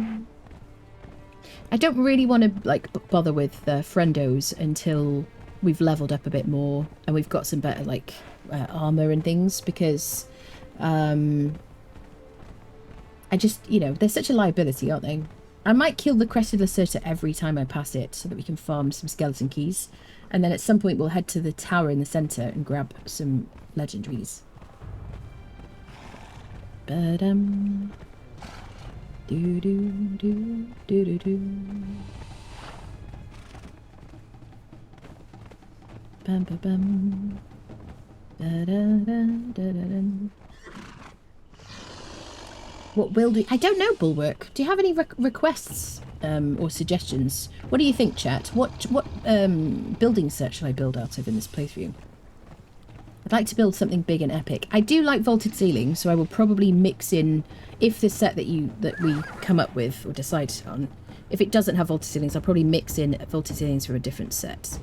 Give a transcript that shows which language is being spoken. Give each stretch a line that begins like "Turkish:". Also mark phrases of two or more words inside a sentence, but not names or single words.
English: I don't really want to like bother with friendos until we've leveled up a bit more and we've got some better like armor and things because I just, you know, they're such a liability, aren't they? I might kill the crested Luxur every time I pass it so that we can farm some skeleton keys, and then at some point we'll head to the tower in the center and grab some legendaries. Ba-dum. Do do do do do do. Bum ba bum. Da da da da da da. What will do? I don't know, Bulwark. Do you have any requests or suggestions? What do you think, chat? What building set shall I build out of in this playthrough? I'd like to build something big and epic. I do like vaulted ceilings, so I will probably mix in, if the set that we come up with or decide on, if it doesn't have vaulted ceilings, I'll probably mix in vaulted ceilings for a different set.